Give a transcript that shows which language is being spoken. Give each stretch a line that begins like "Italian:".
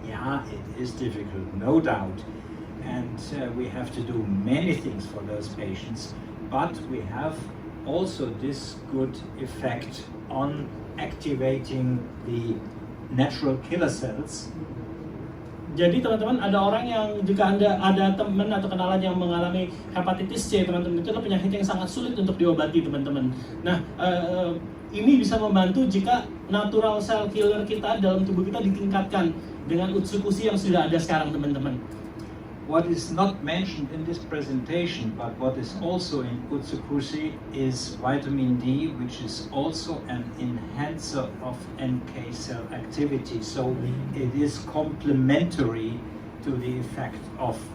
English: Yeah, it is difficult, no doubt. And we have to do many things for those patients, but we have also this good effect on activating the natural killer cells.
Indonesian: Jadi teman-teman, ada orang yang jika Anda ada teman atau kenalan yang mengalami hepatitis C, teman-teman, itu adalah penyakit yang sangat sulit untuk diobati, teman-teman. Nah, ini bisa membantu jika natural cell killer kita dalam tubuh kita ditingkatkan dengan Utsukushii yang sudah ada sekarang, teman-teman.
English: What is not mentioned in this presentation, but what is also in Utsukushii, is vitamin D, which is also an enhancer of NK cell activity. So it is complementary to the effect of